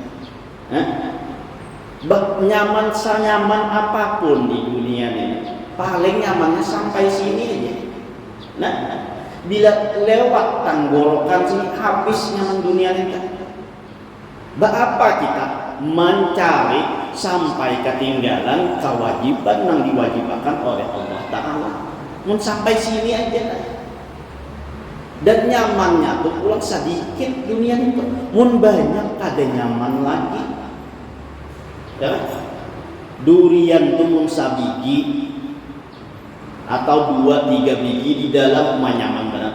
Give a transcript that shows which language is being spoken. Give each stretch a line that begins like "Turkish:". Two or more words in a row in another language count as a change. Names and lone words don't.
Indonesian: Nyaman senyaman apapun di dunia ini, paling nyamannya sampai sini aja. Nah, bila lewat tenggorokan sini habis nyaman dunia ini. Apa kita mencari sampai ketinggalan kewajiban yang diwajibkan oleh Allah Ta'ala?
Banjar: Mun sampai sini aja. Dan nyamannya tuh pulang sedikit dunia itu. Mun banyak kada nyaman lagi. Ya, durian tuh mun sabiji atau 2-3 biji di dalam nyaman banget.